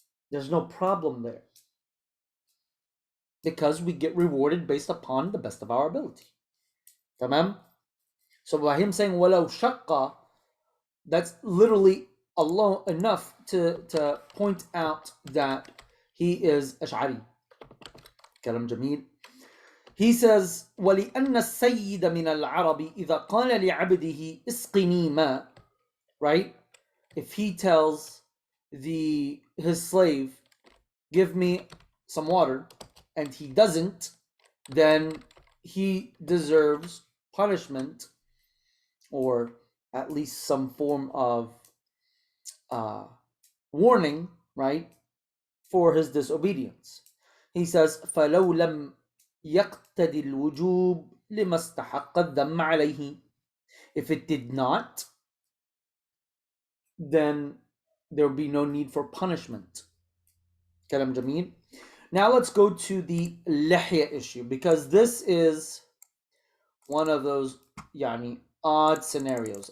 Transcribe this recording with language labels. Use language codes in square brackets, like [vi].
[en] There's no problem there. Because we get rewarded based upon the best of our ability. Tamam? So by him saying [ar] walau shaqqa, [en] that's literally Allah enough to point out that he is Ash'ari. [ar] Kalam Jameel. [en] He says, [ar] وَلِأَنَّ السَّيِّدَ مِنَ الْعَرَبِ إِذَا قَالَ لِعَبْدِهِ إِسْقِنِي مَا, [en] right? If he tells his slave, give me some water, and he doesn't, then he deserves punishment, or at least some form of warning, right, for his disobedience. He says, [ar] فَلَوْ لَمْ يَقْتَدِ الْوُجُوبِ لِمَا اسْتَحَقَّ الذَّمَّ عَلَيْهِ. [en] If it did not, then there would be no need for punishment. [ar] Kalam Jameel. [en] Now let's go to the lihya issue, because this is one of those odd scenarios.